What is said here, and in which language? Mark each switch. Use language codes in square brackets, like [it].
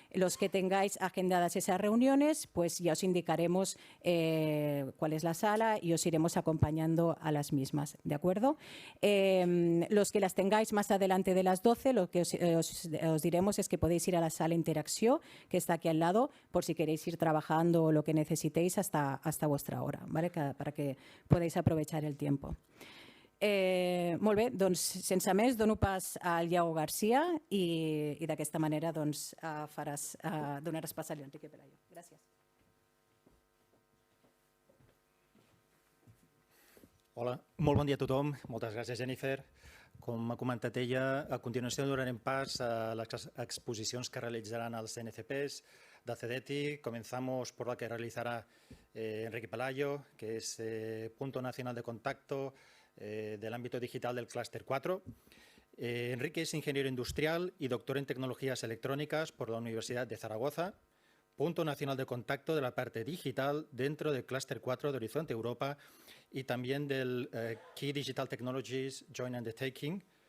[es] Los que tengáis agendadas esas reuniones, pues ya os indicaremos cuál es la sala y os iremos acompañando a las mismas. ¿De acuerdo? Los que las tengáis más adelante de las 12, lo que os diremos es que podéis ir a la sala Interacció, que está aquí al lado, por si queréis ir trabajando o lo que necesitéis hasta vuestra hora, ¿vale? Para que podáis aprovechar el tiempo. [ca] Molt bé, doncs sense més dono pas al Iago García i d'aquesta manera doncs, donaràs pas a l'Enrique Pelayo. Gràcies. Hola, molt bon dia a tothom. Moltes gràcies, Jennifer. Com ha comentat ella, a continuació donarem pas a les exposicions que realitzaran els NCPs de CDT. [es] Comenzamos por la que realizará Enrique Pelayo, que es punto nacional de contacto del ámbito digital del clúster 4. Enrique es ingeniero industrial y doctor en tecnologías electrónicas por la Universidad de Zaragoza, punto nacional de contacto de la parte digital dentro del clúster 4 de Horizonte Europa y también del Key Digital Technologies Joint Undertaking.